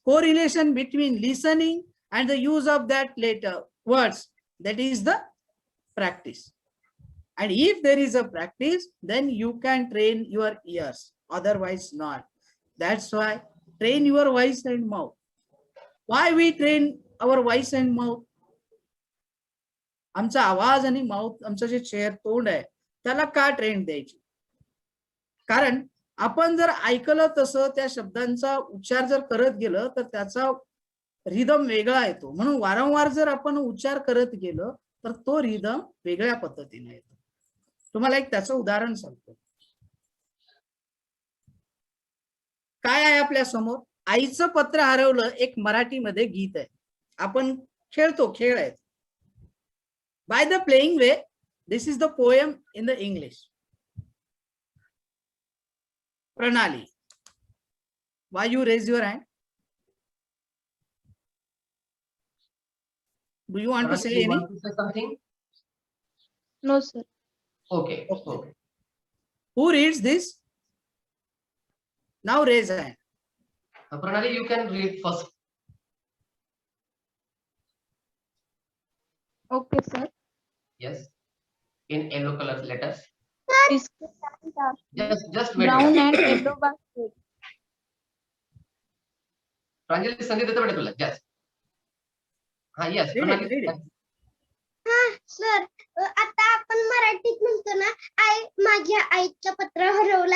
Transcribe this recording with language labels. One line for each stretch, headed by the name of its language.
English: Correlation between listening and the use of that later words. That is the practice. And if there is a practice, then you can train your ears. Otherwise not. That's why train your voice and mouth. Why we train our voice and mouth?
Marathi: आमचा आवाज आणि mouth, आमचं जे चेहर तोंड आहे त्याला का train द्यायची? कारण आपण जर ऐकलं तसं त्या शब्दांचा उच्चार जर करत गेलं तर त्याचा रिदम वेगळा येतो. म्हणून वारंवार जर आपण उच्चार करत गेलो तर तो रिदम वेगळ्या पद्धतीने येतो. तुम्हाला एक त्याचं उदाहरण सांगतो. काय आहे आपल्या समोर? आईचं पत्र हरवलं एक मराठीमध्ये गीत आहे. आपण खेळतो, खेळ आहे.
English: By the playing way, this is the poem in the English. Pranali, why you raise your hand? Do you want to say any? Want to say something? No, sir. Okay. Okay. Who reads this? Now raise a hand. Pranali, you can read first. Okay, sir. Yes. In yellow color letters. Biscuit Just wait. brown and yellow basket.
Marathi: Pranjali संधी देतो बेटा तुला.
English: Yes. हा, yes. Read it, Pranali. read it.
Marathi: हा sir, आता आपण मराठीत म्हणतो ना, माझ्या आईचं पत्र हरवलं.